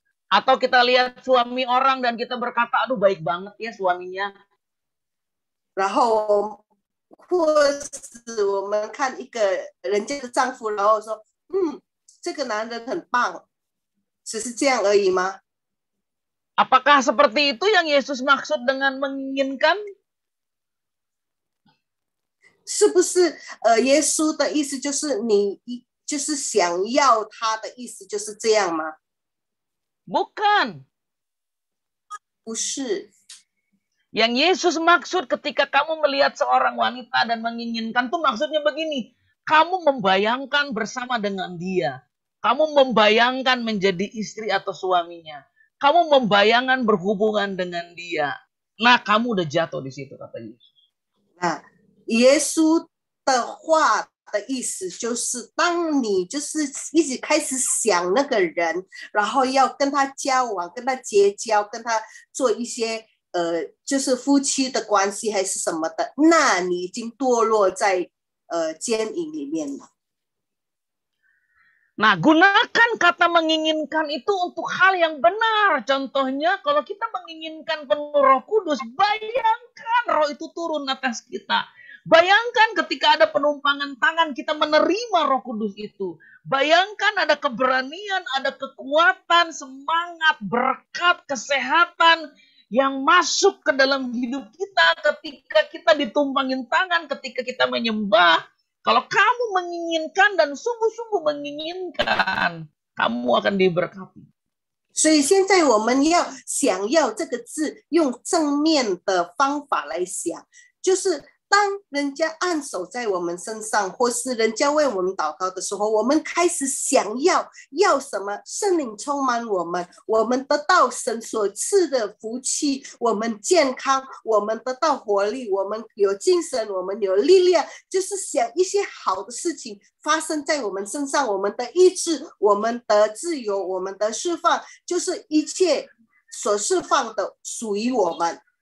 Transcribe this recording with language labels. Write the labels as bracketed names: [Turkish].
[Indonesian] Atau kita lihat suami orang dan kita berkata, aduh baik banget ya suaminya. [Chinese] 然后或是我们看一个人家的丈夫，然后说，这个男人很棒，只是这样而已吗？ [Indonesian] Apakah seperti itu yang Yesus maksud dengan menginginkan? [Chinese] 是不是耶稣的意思就是你就是想要他的意思就是这样吗？ [Indonesian] Bukan. [Chinese] 不是， [Indonesian] Yang Yesus maksud ketika kamu melihat seorang wanita dan menginginkan tuh maksudnya begini. Kamu membayangkan bersama dengan dia. Kamu membayangkan menjadi istri atau suaminya. Kamu membayangkan berhubungan dengan dia. Nah, kamu udah jatuh di situ, kata Yesus. [Chinese] 那耶稣的话的意思就是，当你就是一直开始想那个人，然后要跟他交往、跟他结交、跟他做一些就是夫妻的关系还是什么的，那你已经堕落在奸淫里面了。 [Indonesian] Nah, gunakan kata menginginkan itu untuk hal yang benar. Contohnya, kalau kita menginginkan penuh Roh Kudus, bayangkan Roh itu turun atas kita. Bayangkan ketika ada penumpangan tangan, kita menerima Roh Kudus itu. Bayangkan ada keberanian, ada kekuatan, semangat, berkat, kesehatan yang masuk ke dalam hidup kita ketika kita ditumpangin tangan, ketika kita menyembah. Kalau kamu menginginkan dan sungguh-sungguh menginginkan, kamu akan diberkati. [Chinese] 所以现在我们想要这个字用正面的方法来想，就是当人家按手在我们身上，或是人家为我们祷告的时候，我们开始想要什么？圣灵充满我们，我们得到神所赐的福气，我们健康，我们得到活力，我们有精神，我们有力量，就是想一些好的事情发生在我们身上，我们的医治，我们的自由，我们的释放，就是一切所释放的属于我们。